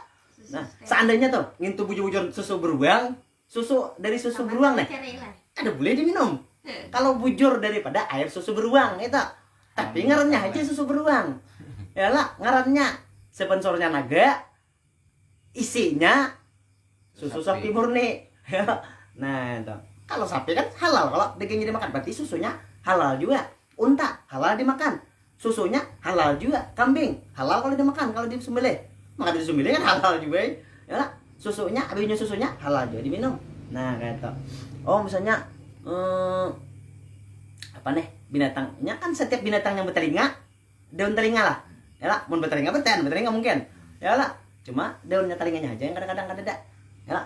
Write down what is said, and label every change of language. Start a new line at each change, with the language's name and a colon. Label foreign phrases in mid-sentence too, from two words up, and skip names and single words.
Indonesian: Nah seandainya tuh ngintu bujur-bujur susu beruang, susu dari susu beruang nih ada boleh diminum kalau bujur daripada air susu beruang itu, tapi ngarannya aja susu beruang ya lah, ngarannya sponsornya naga isinya susu sapi murni ya. Nah itu kalau sapi kan halal, kalau dagingnya dimakan berarti susunya halal juga. Unta halal dimakan, susunya halal juga. Kambing halal kalau dimakan, kalau disembelih maka disembelih kan halal juga ya lah. Susunya abinya susunya halal juga diminum. Nah kayak itu. Oh misalnya apa nih binatangnya kan, setiap binatang yang bertelinga daun telinga lah ya lah, mun bertelinga bertelinga mungkin ya lah, cuma daunnya telinganya aja yang kadang-kadang ada ya lah.